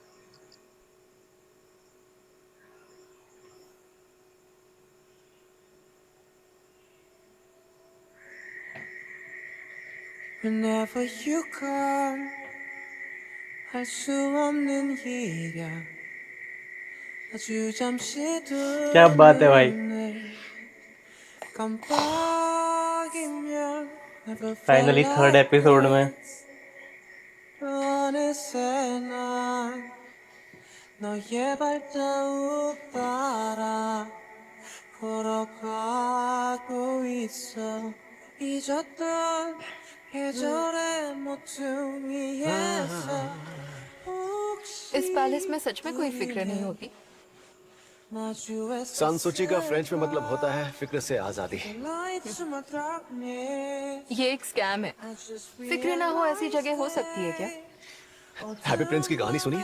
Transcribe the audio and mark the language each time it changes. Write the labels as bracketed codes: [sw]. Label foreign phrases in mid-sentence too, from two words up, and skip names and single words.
[en] Whenever you come, [ko] 할 수 없는 일이야. 아주 잠시 [hi] क्या बात है भाई। [ko] 눈을 깜빡이면 [en] never felt finally third like [hi] एपिसोड में [en] this. [ko] 어느새 난 너의 발자국 따라 걸어가고 있어. 잊었던 계절의 모퉁이에서 [hi] इस पैलेस में सच में कोई फिक्र नहीं होती? सांसूची का फ्रेंच में मतलब होता है फिक्र से आजादी। ये एक स्कैम है। फिक्र ना हो ऐसी जगह हो सकती है क्या? हैप्पी प्रिंस की कहानी सुनी?